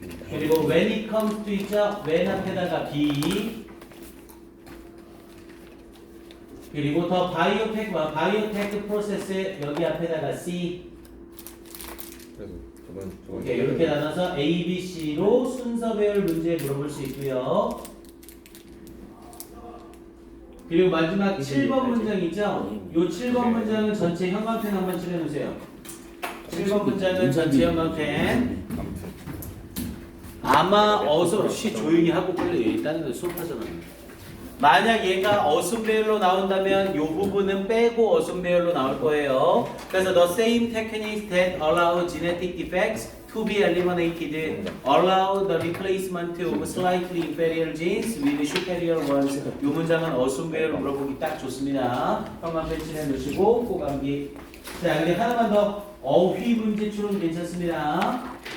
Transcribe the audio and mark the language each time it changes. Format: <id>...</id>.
<ko>그리고</ko> <en>when it comes to</en> <ko>있죠? when 앞에다가 B. 그리고 더 바이오테크 프로세스 여기 앞에다가 C. 그래서 저번 오케이, 이렇게 나눠서 A, B, C로 순서배열 문제 물어볼 수 있고요. 그리고 마지막 7번 문장 있죠? 이 7번 문장은 전체 형광펜 한번 칠해놓으세요. 7번 문장은 전체 형광펜. 아마 어서 조용히 하고 빨리 일단은 수업하잖아. 만약 얘가 어순배열로 나온다면 이 부분은 빼고 어순배열로 나올 거예요.</ko> <en>그래서 the same techniques that allow genetic defects to be eliminated allow the replacement of slightly inferior genes with superior ones.</en> <ko>이 문장은 어순배열로 물어보기 딱 좋습니다. 형광펜 칠해 놓으시고 꼭 암기. 자, 근데 하나만 더 어휘 문제 추론 괜찮습니다.</ko>